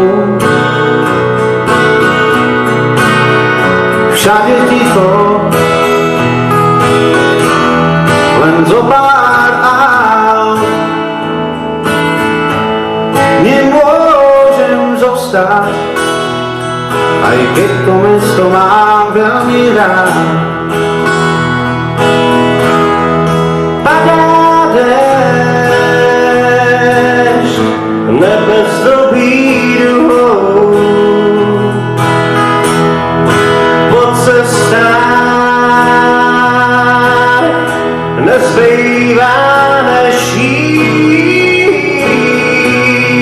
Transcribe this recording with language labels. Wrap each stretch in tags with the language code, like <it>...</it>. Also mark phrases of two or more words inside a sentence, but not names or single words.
<sk>Všade ticho, len zo pár aut. Nemôžem zostať aj keď to mesto mám veľmi rád.</sk> <cs>Padá déšť, nebe zdobí duhou, po cestách nezbývá než jít.</cs>